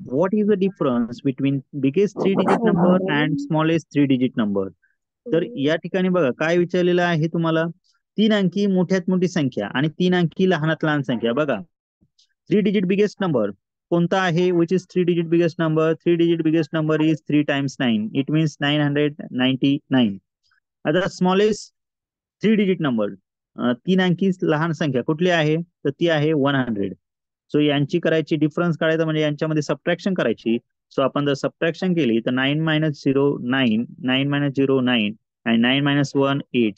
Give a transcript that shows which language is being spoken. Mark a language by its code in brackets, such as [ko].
[en] What is the difference between biggest 3 digit number and smallest 3 digit number? [mr] तर या ठिकाणी बघा काय विचारलेलं आहे तुम्हाला, 3 अंकी मोठ्यात मोठी संख्या आणि 3 अंकी लहानात लहान संख्या. बघा, 3 डिजिट बिगेस्ट नंबर कोणता आहे, [en] Which is 3 digit biggest number? 3 digit biggest number is 3 times 9, it means 999. [mr] आता स्मॉलेस्ट 3 डिजिट नंबर, 3 अंकी लहान संख्या कुठली आहे, तर ती आहे 100. सो यांची करायची डिफरन्स काढायचा म्हणजे यांच्यामध्ये सबट्रॅक्शन करायची. सो आपण जर सबट्रॅक्शन केली तर 9 मायनस 0 9, 9 मायनस 0 9 आणि 9 मायनस 1 8.